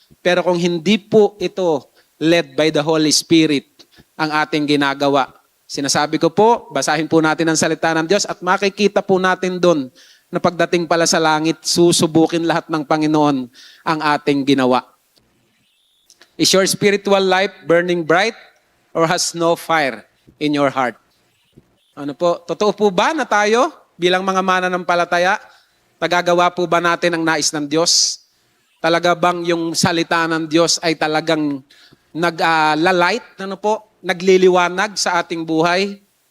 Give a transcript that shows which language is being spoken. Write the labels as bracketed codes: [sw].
[tl] Pero kung hindi po ito [en] led by the Holy Spirit [tl] ang ating ginagawa, sinasabi ko po, basahin po natin ang salita ng Diyos at makikita po natin doon na pagdating pala sa langit, susubukin lahat ng Panginoon ang ating ginawa. [en] Is your spiritual life burning bright or has no fire in your heart? [tl] Ano po, totoo po ba na tayo bilang mga mananampalataya, tagagawa po ba natin ang nais ng Diyos? Talaga bang yung salita ng Diyos ay talagang naglalight, ano po, nagliliwanag sa ating buhay?